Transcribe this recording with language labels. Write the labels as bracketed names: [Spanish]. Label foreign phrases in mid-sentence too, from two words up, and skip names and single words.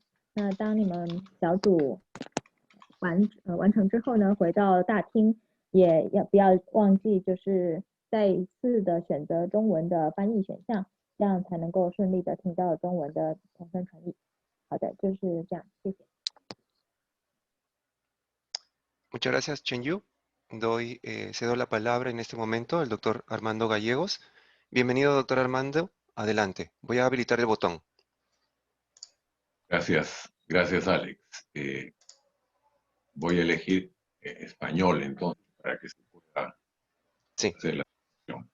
[Chinese] 那当你们小组完成之后呢，回到大厅也不要忘记，就是再一次的选择中文的翻译选项，这样才能够顺利的听到中文的同声传译。好的，就是这样，谢谢。 [Spanish] Muchas gracias, Chen Yu. Cedo la palabra en este momento al doctor Armando Gallegos. Bienvenido, doctor Armando. Adelante. Voy a habilitar el botón. Gracias Alex. Voy a elegir español entonces para que se pueda hacer la sesión.